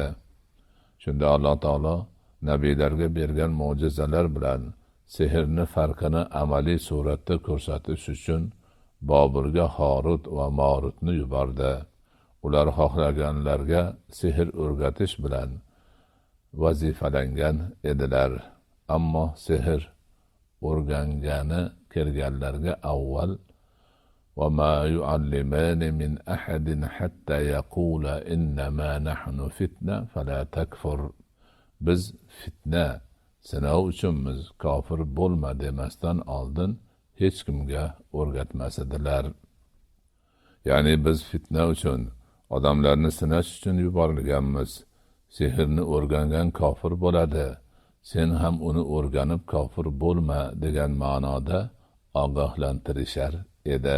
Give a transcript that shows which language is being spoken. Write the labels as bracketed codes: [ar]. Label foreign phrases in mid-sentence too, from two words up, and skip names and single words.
[uz] Shunda Alloh taolo nabiylarga bergan mo'jizalar bilan sehrni farqini amaliy suratda ko'rsatish uchun Boburga Horut va Morutni yubordi. Ular xohlaganlarga sehr o'rgatish bilan vazifalangan edilar. Ammo sehr o'rgangani kelganlarga avval [ar] وَمَا يُعَلِّمَانِ مِنْ أَحَدٍ حَتَّى يَقُولَ إِنَّمَا نَحْنُ فِتْنَةٌ فَلَا تَكْفُرْ. [uz] Biz fitna, sinov uchunmiz, kofir bo'lma demasdan oldin hech kimga o'rgatmas edilar. Ya'ni biz fitna uchun, odamlarni sinash uchun yuborilganmiz. Sehrni o'rgangan kofir bo'ladi. Sen ham uni o'rganib kofir bo'lma degan ma'noda ogohlantirishar edi.